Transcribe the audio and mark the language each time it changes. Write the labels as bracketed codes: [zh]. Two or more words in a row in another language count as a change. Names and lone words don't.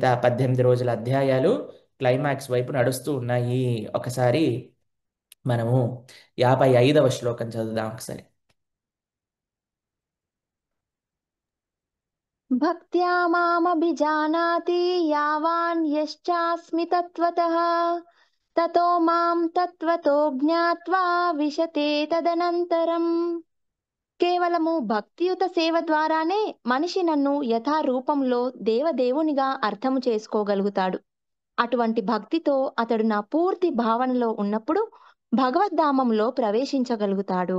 [te] 18 రోజుల అధ్యాయాలు క్లైమాక్స్ వైపు నడుస్తూ ఉన్నాయి. ఒకసారి మనము 55వ శ్లోకం చదువుదాం ఒకసారి. [sa] భక్త్యా మామభిజానాతి యావాన్ యశ్చాస్మి తత్వతః తతో మాం తత్వతో జ్ఞాత్వా విశతే తదనంతరం. [te] కేవలము భక్తియుత సేవ ద్వారానే మనిషి నన్ను యథారూపంలో దేవదేవునిగా అర్థము చేసుకోగలుగుతాడు. అటువంటి భక్తితో అతడు నా పూర్తి భావనలో ఉన్నప్పుడు భగవద్ధామంలో ప్రవేశించగలుగుతాడు.